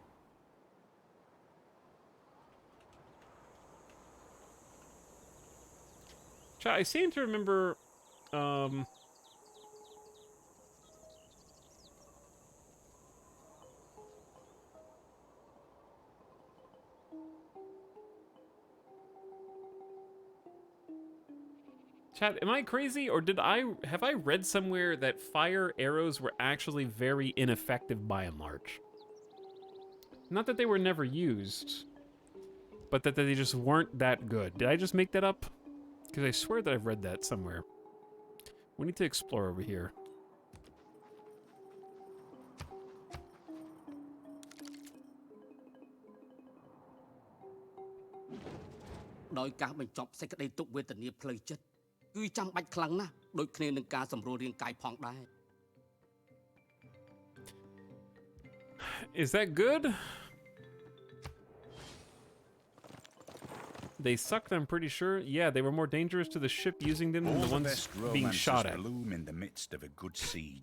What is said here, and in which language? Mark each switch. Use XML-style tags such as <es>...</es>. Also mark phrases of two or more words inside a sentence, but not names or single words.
<en>I seem to remember Chat, am I crazy, or have I read somewhere that fire arrows were actually very ineffective by and large? Not that they were never used, but that they just weren't that good. Did I just make that up? Because I swear that I've read that somewhere. We need to explore over here.</en> <km>ដោយការបញ្ចប់សេចក្តីទុក្ខវេទនាផ្លូវចិត្តគឺចាំបាច់ខ្លាំងណាស់ដូចគ្នានឹងការសម្រួលរាងកាយផងដែរ</km> <en>Is that good? They sucked, I'm pretty sure. Yeah, they were more dangerous to the ship using them than the ones being shot at. Bloom in the midst of a good siege.</en>